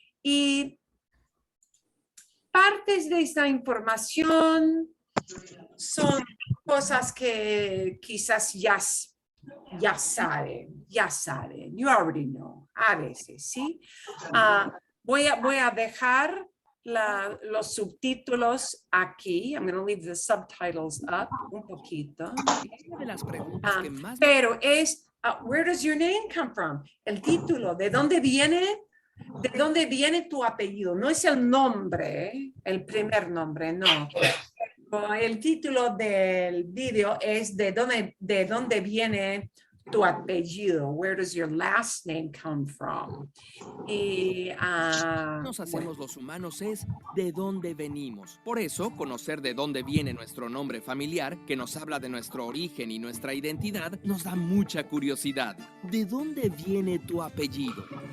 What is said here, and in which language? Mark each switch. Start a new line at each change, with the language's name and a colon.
Spanish: Y partes de esta información son cosas que quizás ya saben.
English: You already know.
Spanish: A veces, ¿sí? Voy a dejar los subtítulos aquí.
English: I'm going to leave the subtitles up
Spanish: un poquito. Una de las preguntas que más... Pero es,
English: where does your name come from?
Spanish: El título, ¿de dónde viene? ¿De dónde viene tu apellido? No es el nombre, el primer nombre, no. El título del video es ¿de dónde viene tu apellido?
English: Where does your last name come from?
Spanish: Y nos hacemos los humanos es ¿de dónde venimos? Por eso, conocer de dónde viene nuestro nombre familiar, que nos habla de nuestro origen y nuestra identidad, nos da mucha curiosidad. ¿De dónde viene tu apellido?